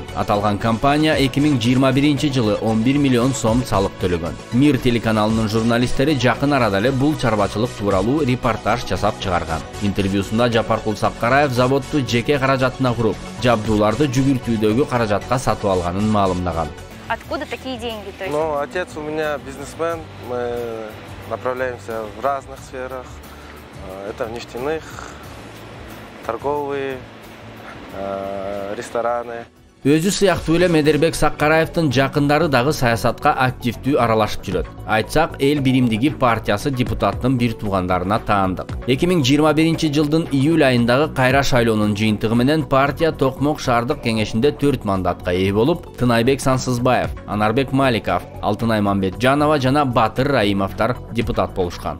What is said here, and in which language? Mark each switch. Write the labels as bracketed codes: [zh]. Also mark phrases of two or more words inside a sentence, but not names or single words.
[ky] Аталган компания 2021 11 миллион сом салык төлөгөн. Мир телеканалынын журналисттери жакын арада эле бул чарбачылык тууралуу репортаж жасап чыгарган. Интервьюсунда Жапаркул Саккараев заводду жеке каражатына куруп, жабдууларды жүгүртүүдөгү каражатка сатып алганын маалымдаган. [ru] Откуда такие деньги? Ну, отец у меня бизнесмен, мы направляемся в разных сферах. Это в нефтяных, торговые, рестораны. [ky] Өзү сыяктуу эле Медербек Саккараевдин жакындары дагы саясатка активдүү аралашып жүрөт. Айтсак, Эл биримдиги партиясы депутаттын бир туугандарына таандык. 2021 жылдын июль айындагы кайра шайлоонун жыйынтыгы менен партия Токмок шаардык кеңешинде 4 мандатка ээ болуп, Тынайбек Сансызбаев, Анарбек Маликов, Алтынай Мамбетжанова жана Батыр Раимовдор депутат болушкан.